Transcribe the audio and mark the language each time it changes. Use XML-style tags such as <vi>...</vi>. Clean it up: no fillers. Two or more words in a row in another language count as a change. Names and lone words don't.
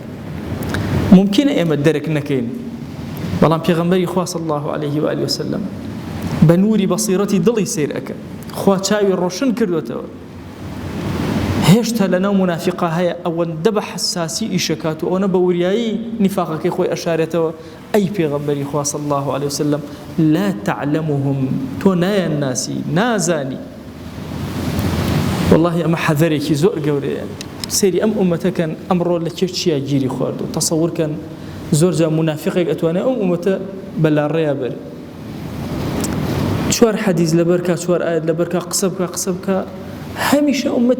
<ckb>ممکنە ئێمە دەرک نەکەین بەڵام پێغەمبەری خوا</ckb> <ar>صلی الله عليه و آله وسلم</ar> <ckb>بە نووری بەصیرەتی دڵی سیر ئەکە خوا چاوی ڕۆشن کردوێتەوە هێشتا لە ناو منافقە هەیە ئەوەندە بە حساسی ئیشەکات و ئەوەنە بە وریایی نفاقەکەی خۆی ئەشارێتەوە ئەی پێغەمبەری خوا</ckb> <ar>صلی الله عليه وسلم لا تعلمهم</ar> <ckb>تۆ نایان ناسی نازانی. والله ئەمە حەذەرێکی زۆر گەورەیە. سەیری ئەم ئومەتەکەن ئەمڕۆ لە کێ چیا گیری خوارد و تەسەوورکەن زۆر جا منافقێک ئەتوانێت ئەم ئومەتە بەلاڕێیا بەرێ چوار حدیث لەبەرکە چوار ئاەت لەبەرکە قسە بکە هەمیشە ئومەتی</ckb>